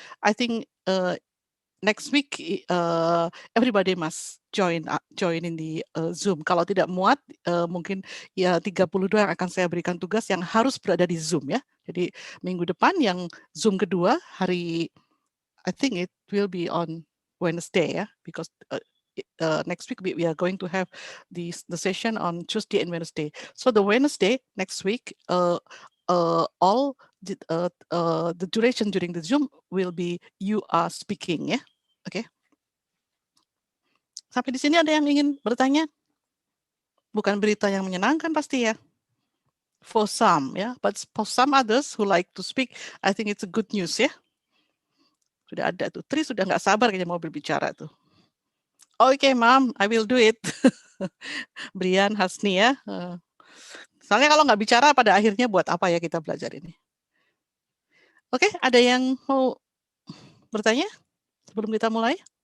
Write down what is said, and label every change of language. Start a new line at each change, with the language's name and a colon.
English: I think next week everybody must join in the Zoom.
Indonesian: Kalau tidak muat mungkin ya 32 yang akan saya berikan tugas yang harus berada di Zoom ya. Jadi minggu depan yang Zoom kedua hari
English: I think it will be on Wednesday, yeah, because next week we are going to have the session on Tuesday and Wednesday. So the Wednesday next week, all the duration during the Zoom will be you are speaking, ya. Oke.
Indonesian: Sampai di sini ada yang ingin bertanya? Bukan berita yang menyenangkan pasti ya.
English: For some, ya, but for some others who like to speak, I think it's a good news ya.
Indonesian: Sudah ada tuh, Tri sudah nggak sabar kayaknya mau berbicara tuh. Oke, Mom, I will do it. Brian, Hasni ya. Soalnya kalau nggak bicara pada akhirnya buat apa ya kita belajar ini. Oke, ada yang mau bertanya sebelum kita mulai?